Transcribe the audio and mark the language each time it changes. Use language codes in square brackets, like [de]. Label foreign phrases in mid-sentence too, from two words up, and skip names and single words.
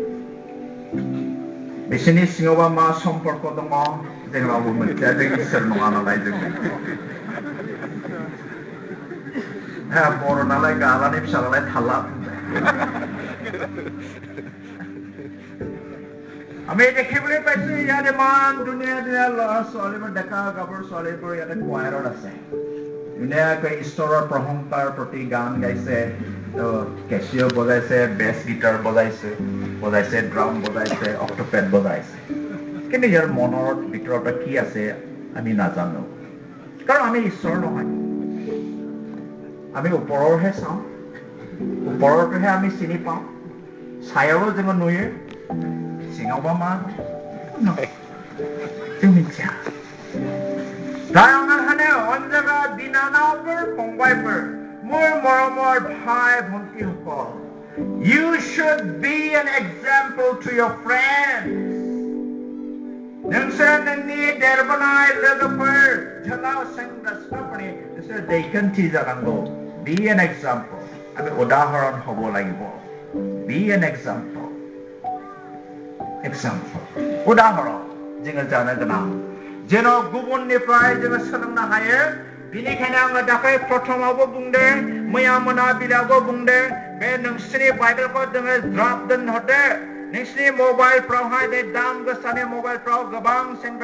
[brx] बिसोरनि सिङावबा मा सम्पर्क दङ जों रावबो मिथिया जों इसोर नङा नालाय जों बर' नालाय गालानि फिसा नालाय [as] थाला আমি দেখিবলৈ পাইছো ইয়াত ইমান ধুনীয়া ধুনীয়া ল'ৰা ছোৱালীবোৰ ডেকা গাভৰু ছোৱালীবোৰ ইয়াতে কোৱাৰত আছে ধুনীয়াকৈ ঈশ্বৰৰ প্ৰশংসাৰ প্ৰতি গান গাইছে কেচিঅ বজাইছে বেছ গিটাৰ বজাইছে ড্ৰাম বজাইছে অক্টোপেড বজাইছে কিন্তু ইয়াৰ মনৰ ভিতৰত কি আছে আমি নাজানো কাৰণ আমি ঈশ্বৰ নহয় আমি ওপৰৰহে চাওঁ ওপৰৰটোহে আমি চিনি পাওঁ [brx] ছায়াৰো जोङो नुयो सिङावबा मा जों मिथिया दा आङो होनो अनजागा बिनानावफोर फंबायफोर [as] মোৰ মৰমৰ ভাই ভণ্টিসকল [en] you should be an example to your friends [brx] नोंसोर नोंनि देरबोनाय लोगोफोर जोलाव सेंग्रा सिख्लाफोरनि नोंसोर दैखान्थि जानांगौ [en] be an example [as] আমি উদাহৰণ হ'ব লাগিব [en] be an example [brx] उदाहरण जोङो जानो गोनां जेन' गुबुननिफ्राय जोङो सोलोंनो हायो बेनिखायनो आङो दाखालि प्रथमावबो बुंदों मैया मोनाबिलियावबो बुंदों बे नोंसोरनि बाइबेलखौ जोङो ज्राब दोनहरदो नोंसोरनि मबाइलफ्रावहाय बे दाम गोसानि मबाइलफ्राव गोबां सेंग्रा